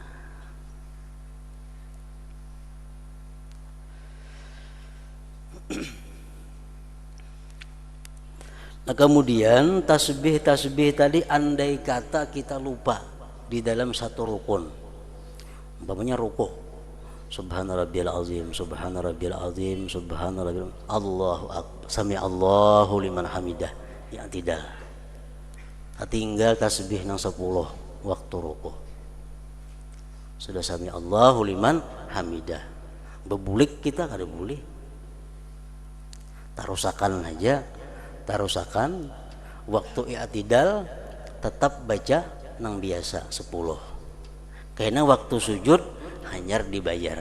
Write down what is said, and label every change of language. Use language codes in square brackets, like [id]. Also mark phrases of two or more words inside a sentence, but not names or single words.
[id] Nah kemudian tasbih tadi andai kata kita lupa di dalam satu rukun, umpamanya rukuk, [ar] سبحان ربي العظيم، سبحان ربي العظيم، سبحان ربي الله أكبر، سمع الله لمن حمده, [bjn] yang tidak tinggal tasbih nang 10 waktu rukuk, sudah [ar] سمع الله لمن حمده, [bjn] bebulik kita kada boleh, tarusakan aja. Tarusakan waktu i'tidal tetap baca nang biasa 10. Karena waktu sujud hanyar dibayar.